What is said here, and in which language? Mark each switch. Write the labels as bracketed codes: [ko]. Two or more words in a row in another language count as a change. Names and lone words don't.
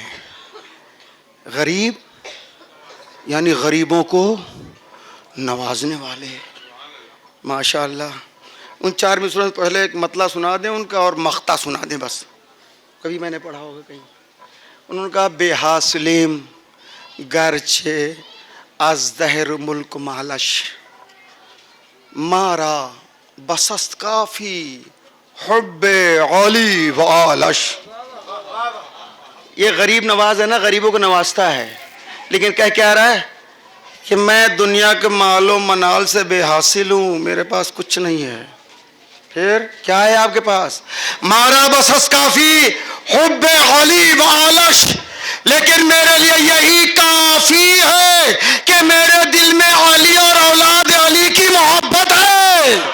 [ur] غریب یعنی غریبوں کو نوازنے والے. ماشاءاللہ. ان 4 مصروں سے پہلے ایک مطلع سنا دیں ان کا اور مقطع سنا دیں بس. کبھی میں نے پڑھا ہوگا کہیں. انہوں نے کہا [fa] بے حاصلیم گرچه از دهر ملک مالش، مارا بسست کافی حب علی و آلش. [ur] یہ غریب نواز ہے نا، غریبوں کو نوازتا ہے، لیکن کہہ کیا رہا ہے کہ میں دنیا کے مال و منال سے بے حاصل ہوں، میرے پاس کچھ نہیں ہے. پھر کیا ہے آپ کے پاس؟ [fa] مارا بسست کافی حب علی و آلش، [ur] لیکن میرے لیے یہی کافی ہے کہ میرے دل میں علی اور اولاد علی کی محبت ہے.